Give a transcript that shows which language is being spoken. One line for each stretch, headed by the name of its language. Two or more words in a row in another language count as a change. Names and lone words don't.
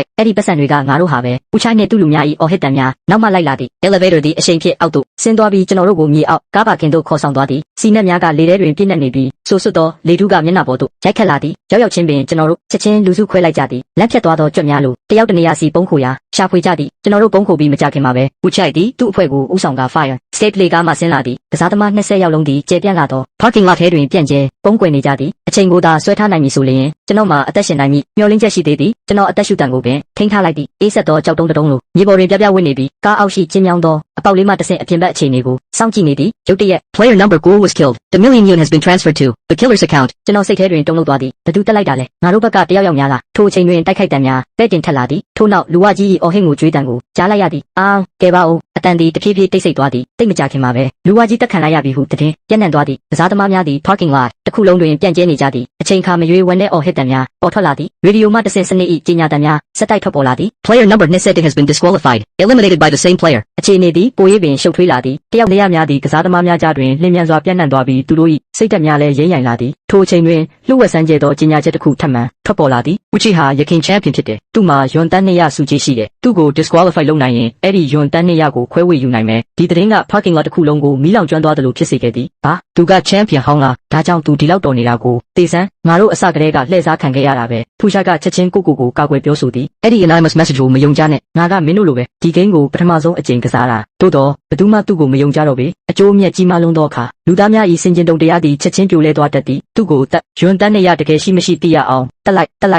Burmese: အဲ့ဒီပတ်စံတွေကငါတို့ဟာပဲဦးချိုင်းနှင့်သူ့လူများ၏အော်ဟစ်တန်များနောက်မှလိုက်လာသည် elevator သည်အရှိန်ဖြင့်အောက်သို့ဆင်းသွားပြီးကျွန်တော်တို့ကိုမြေအောက်ကားပါကင်သို့ခေါ်ဆောင်သွားသည်စီနက်များကလေထဲတွင်ပြည့်နှက်နေပြီးဆိုဆွတ်သောလေထုကမျက်နှာပေါ်သို့ရိုက်ခတ်လာသည်ရောက်ရောက်ချင်းပင်ကျွန်တော်တို့ချက်ချင်းလူစုခွဲလိုက်ကြသည်လက်ဖြတ်သွားသောကြွက်များလိုတယောက်တနေရာစီပုံးခိုရာရှာဖွေကြသည်ကျွန်တော်တို့ပုံးခိုပြီးမကြခင်မှာပဲဦးချိုက်သည်သူ့အဖွဲ့ကိုဦးဆောင်က
English: fire escape
Burmese: လေကားမှဆင်းလာသည်ကစားသမား20ယောက်လုံးသည်ကျေပြန့်လာသော
English: parking lot
Burmese: ထဲတွင် ပြန့်ကျဲပုံးကွယ်နေကြသည်အချိန်ကိုသာဆွဲထားနိုင်မည်ဆိုလျင်ကျွန်တော်မှာအသက်ရှင်နိုင်မည်မျှော်လင့်ချက်ရှိသေးသည်ကျွန်တော်အသက်ရှူတန်ကိုပင်ထိန်းထားလိုက်သည်အေးဆက်သောကြောက်တုံးတုံးလိုမြေပေါ်တွင်ပြပြဝင့်နေပြီးကားအောက်ရှိကျင်းမြောင်းသောအပေါက်လေးမှတဆင့်အပြင်ဘက်အခြေအနေကိုစောင့်ကြည့်နေသည်ရုတ်တရက်
English: player number Ghoul was killed the million yuan has been transferred to the killer's account
Burmese: ကျွန်တော်စိတ်ထဲတွင်တုံ့လောက်သွားသည်ဘသူတက်လိုက်တာလဲငါတို့ဘက်ကတယောက်ယောက်များလားထိုအချိန်တွင်တိုက်ခိုက်တံများပဲ့တင်ထက်လာသည်ထို့နောက်လူဝကြီး၏အော်ဟစ်ကိုကြွေးတံကိုကြားလိုက်ရသည်ကဲပါဦးအတန်သည်တဖြည်းဖြည်းတိတ်ဆိတ်သွားသည်တိတ်မကြခင်မှာပဲလူဝကြီးတက်ခံလိုက်ရပြီဟုတည်ပြန့်နှံ့သွားသည်ကစားသမားများသည်
English: parking lot
Burmese: တစ်ခုလုံးတွင်ပြန့်ကျဲနေကြသည်အချိန်ခါမရွေးဝမ်းနဲ့အော်ဟစ်တံများပေါ်ထွက်လာသည်ရေဒီယိုမှတဆင့်စနစ်၏ကြီးညာတံများစက်တိုက်ထွက်ပေါ်လာသည်
English: player number 20 has been disqualified eliminated by the same player
Burmese: အခြေအနေသည်ပို၍ပင်ရှုပ်ထွေးလာသည်တယောက်နေရများသည်ကစားသမားများကြားတွင်လျင်မြန်စွာပြန့်နှံ့သွားပြီးသူတို့၏စိတ်ဓာတ်များလည်းရိမ့်ရိုင်လာသည်ထိုအချိန်တွင်လှုပ်ဝက်ဆန်းကျဲသောကြီးညာချက်တစ်ခုထပ်မံထွက်ပေါ်လာသည်ဦးချီဟာယခင်ချန်ပီယံဖြစ်တယ်သူ့မှာယွန်တန်း200စုကြီးရှိတယ်သူ့ကို disqualify လုပ်နိုင်ရင်အဲ့ဒီယွန်တန်း200ကိုခွဲဝေယူနိုင်မယ်ဒီသတင်းက
English: parking lot
Burmese: တစ်ခုလုံးကိုမီးလောင်ကျွမ်းသွားသလိုဖြစ်စေခဲ့သည်ဘာသူကချန်ပီယံဟောင်းလားဒါကြောင့်သူဒီလောက်တော်နေတာကိုတေဆန်းငါတို့အစကတည်းကလှည့်စားခံခဲ့ရတာပဲဖူရှာကချက်ချင်းကိုကာကွယ်ပြောဆိုသည် အဲ့ဒီ
English: anonymous message
Burmese: ကိုမယုံကြနဲ့ ငါကမင်းတို့လိုပဲဒီ game ကိုပထမဆုံးအကြိမ်ကစားတာသို့တော့ဘယ်သူမှသူ့ကိုမယုံကြတော့ပေအကျိုးအမြတ်ကြီးမားလွန်းသောအခါလူသားများ၏စင်ကြင်တုံတရားသည်ချက်ချင်းပြိုလဲသွားတတ်သည်သူ့ကိုတက်ယွန်တန်း200တကယ်ရှိမရှိသိရအောင်တက်လိုက်